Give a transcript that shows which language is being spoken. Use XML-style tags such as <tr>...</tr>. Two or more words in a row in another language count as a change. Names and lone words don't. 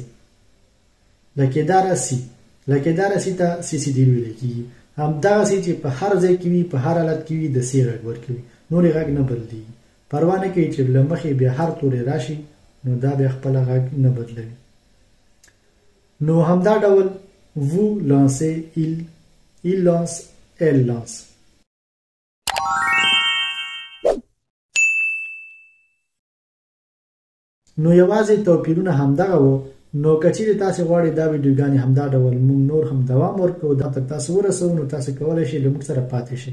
<ps>لکېدار سی لکېدار سی ته سی سی دیل ویل کېږي. همدا سی چې په هر ځای کې وي په هر حالت کې وي د سی غږ ورکوي نور غږ نه بدلیږي. پروا نه کوي چې لمخې بیا هر تورې راشي نو دا بیا خپل غږ نه بدلوي. نو همدا ډول</ps> <fr>vous lancez, il lance, elle lance.</fr> <ps>نو یوازې توپیرونه همدغه وو. نو کچېرې تاسو غواړئ دا ویډیوګانې همدا ډول موږ نور هم دوام ورکړو دا تر تاسو ورسوو نو تاسو کولی شئ له موږ سره پاتې شئ.</ps>